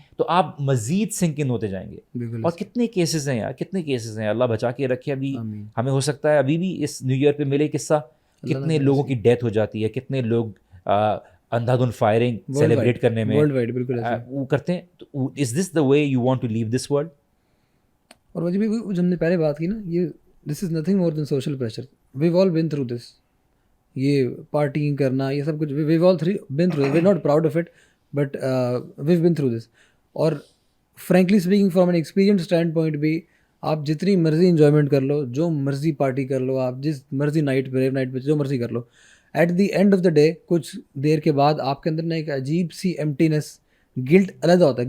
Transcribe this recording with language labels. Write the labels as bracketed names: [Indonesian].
[Urdu] تو آپ مزید سنک ان ہوتے جائیں گے. اور کتنے کیسز ہیں یار, کتنے کیسز ہیں, اللہ بچا کے رکھے. ابھی ہمیں ہو سکتا ہے ابھی بھی اس نیو ایئر پہ ملے قصہ, کتنے لوگوں کی ڈیتھ ہو جاتی ہے, کتنے لوگ اندھا دھند فائرنگ سیلیبریٹ کرنے میں وہ کرتے ہیں. [English] تو is this the way you want to leave this world? [Urdu] اور وجہ بھی جو ہم نے پہلے بات کی نا, یہ [English] This is nothing more than social pressure. We've all been through this. [Urdu] یہ پارٹیing کرنا, یہ سب کچھ [English] We've all been through. We not proud of it but we've been through this. [Urdu] اور [English] frankly speaking from an experience stand point [Urdu] بھی, آپ جتنی مرضی enjoyment کر لو, جو مرضی پارٹی کر لو, آپ جس مرضی نائٹ پہ جو مرضی کر لو, [English] at the end of the day [Urdu] کچھ دیر کے بعد آپ کے اندر نا ایک عجیب سی ایمٹینس, گلٹ علیحدہ ہوتا ہے.